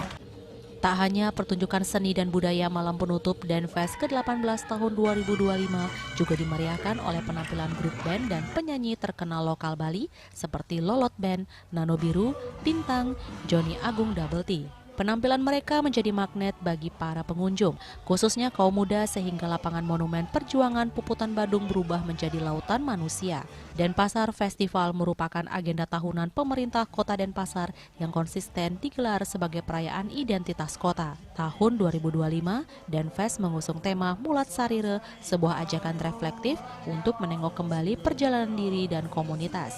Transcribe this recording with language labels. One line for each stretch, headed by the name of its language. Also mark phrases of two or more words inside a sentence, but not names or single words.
Indonesian: Tak hanya pertunjukan seni dan budaya malam penutup Denfest ke-18 tahun 2025 juga dimeriahkan oleh penampilan grup band dan penyanyi terkenal lokal Bali seperti Lolot Band, Nano Biru, Bintang, Johnny Agung Double T. Penampilan mereka menjadi magnet bagi para pengunjung, khususnya kaum muda, sehingga lapangan monumen perjuangan Puputan Badung berubah menjadi lautan manusia. Denpasar Festival merupakan agenda tahunan pemerintah Kota Denpasar yang konsisten digelar sebagai perayaan identitas kota. Tahun 2025, Denfest mengusung tema Mulat Sarire, sebuah ajakan reflektif untuk menengok kembali perjalanan diri dan komunitas.